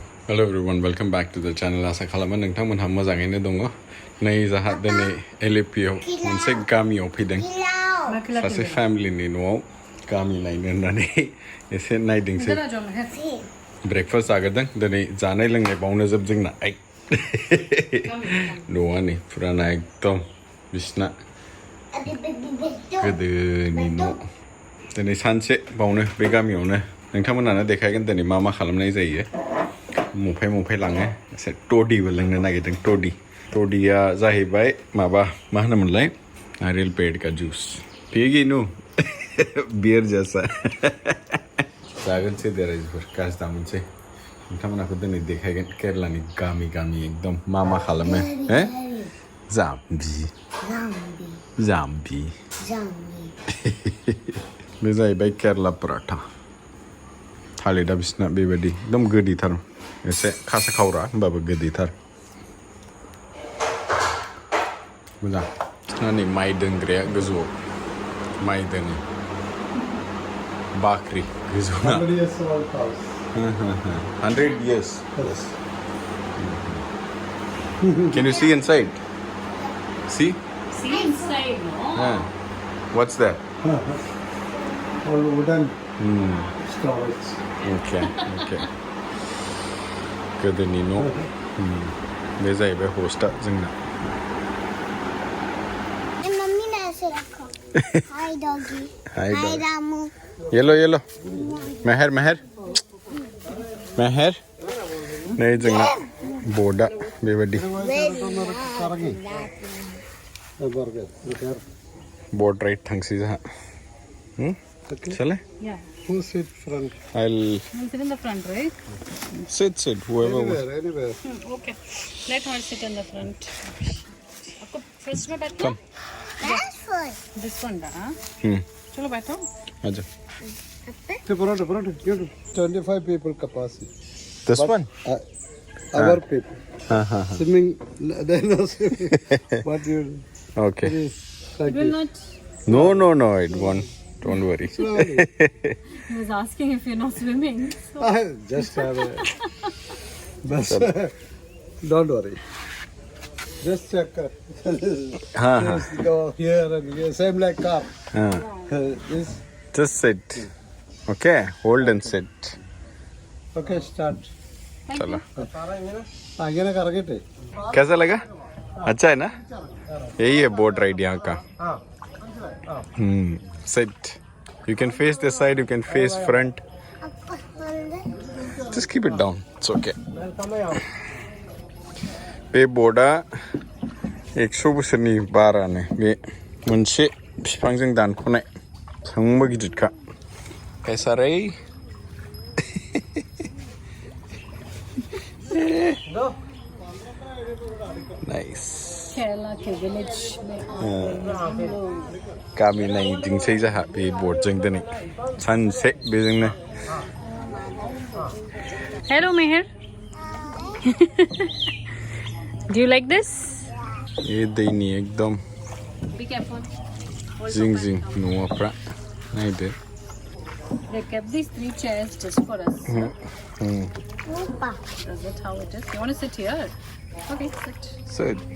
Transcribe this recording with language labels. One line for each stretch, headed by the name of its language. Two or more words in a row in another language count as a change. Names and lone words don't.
English: Hello everyone, welcome back to the channel.
Bodo: आसा खालामो नोंथांमोनहा मोजाङैनो दङ। नै जाहा दिनै एलेपियाव मोनसे गामियाव फैदों। सासे फेमिलिनि न'आव गामि नायनो होननानै एसे नायदिंसै। ब्रेकफास्ट जागोरदों। दिनै जानाय लोंनाय बावनो जोब जोंना। न'आ नै फुराना एकदम बिसिना गोदोनि न'। दिनै सानसे बावनो बे गामियावनो नोंथांमोनानो देखायगोन दिनै मा मा खालामनाय जायो। मफाय लाङो एसे टडिबो लोंनो नागिरदों टडिया जाहैबाय माबा मा होनोमोनलाय
Hindi: नारियल पेड़ का जूस पिएगी
Bodo: नु बियर जैसा जागोनसै दे रायजोफोर गाज्रि दामोनसै नोंथांमोनहाखौ दिनै देखायगोन केरेलानि गामि एकदम मा खालामो जाम्बि बे जाहैबाय केरेला पराठा थालिदा बिसिना बेबायदि एकदम गोदैथार एसे खासा खावरा होमबाबो गोदैथार मोजां नै माइ दोनग्राया गोजौआव माइ दोनो बाख्रि गोजौना
English: 100 years Can you see inside? See inside, no? What's that? All wooden storage. Okay.
Bodo: गोदोनि न' बे जाहैबाय हस्टआ जोंना
English: Hi doggy. Hi Ramu.
Bodo: येलो मेहर नै जोंना बोर्डआ बेबायदि
English: board ride
Bodo: थांसै जोंहा चले
English: Who sit front? I'll sit in the front, right? sit whoever Anywhere. Okay. Let her sit in the front.
Hindi: आपको first में बैठना?
English: Come. That's fun. This one,
Hindi: हाँ? चलो बैठो. आजा
English: The paratha. 25 people capacity. This But, one Our people. Swimming, they know swimming. But you. Okay Like It will not. no it won't don't worry Slowly. He was asking if you're not swimming. So. Just have a. But, don't worry. Just check. Just go here and here. Same like car. This. just sit okay hold and sit Okay, start.
Hindi: चलो आगे ना करके टे. कैसा लगा अच्छा है ना यही है
English: boat ride
Hindi: यहाँ का
English: sit you can face this side you can face front just keep it down it's okay
Bodo: बे बोर्डआ 100 बोसोरनि बारानो बे मोनसे बिफांजों दानख'नाय सांबा गिदिरखा कैसारै नाइस
Hindi: Kerela के village में
Bodo: गामि नायदिंसै जाहा बे बोर्डजों दिनै सानसे बेजोंनो
English: Hello, Meher. Do you like this?
Bodo: ए दैनि एकदम
English: Be careful.
Bodo: जिं न'फ्रा नायदो
English: They kept these 3 chairs just for us. Opa. Is that how it is? You want to sit here? Okay, sit. sit